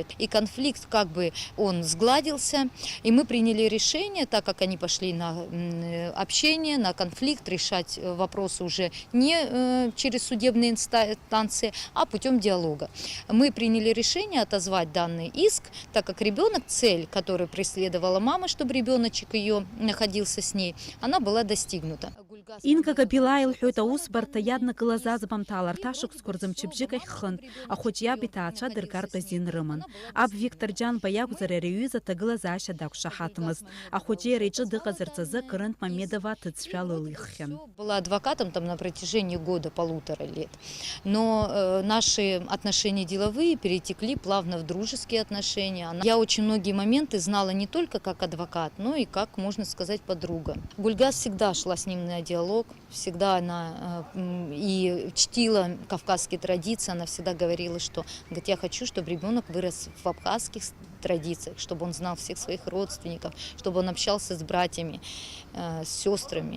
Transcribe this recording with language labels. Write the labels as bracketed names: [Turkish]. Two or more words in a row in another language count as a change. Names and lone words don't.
[Russian] И конфликт как бы он сгладился, и мы приняли решение, так как они пошли на общение, на конфликт, решать вопросы уже не через судебные инстанции, а путем диалога. Мы приняли решение отозвать данный иск, так как ребенок, цель, которую преследовала мама, чтобы ребеночек ее находился с ней, она была достигнута. [Abkhazian] Инка Габила илҳәоит аусбарҭа иаднакылаз аӡбамҭала арҭ ашықәсқәа рзы-мчыбжьык ахь хынтә ахәыҷ иаб иҭаацәа дыргартә азин рыман. Аб Виктор Џьанба иакәзар ари аҩыза аҭагылазаашьа дақәшаҳаҭмызт. Ахәыҷы иара иҿы дыҟазарц азы Кырынтә Мамедова аҭыӡшәа лылиххьан. [Russian] Была адвокатом там на протяжении года-полутора лет, но наши отношения деловые перетекли плавно в дружеские отношения. Я очень многие моменты знала не только как адвокат, но и как, можно сказать, подруга. Гульгаз всегда шла с ним на диалог, всегда она и чтила кавказские традиции, она всегда говорила, что говорит, я хочу, чтобы ребенок вырос в абхазских традициях, чтобы он знал всех своих родственников, чтобы он общался с братьями, с сестрами.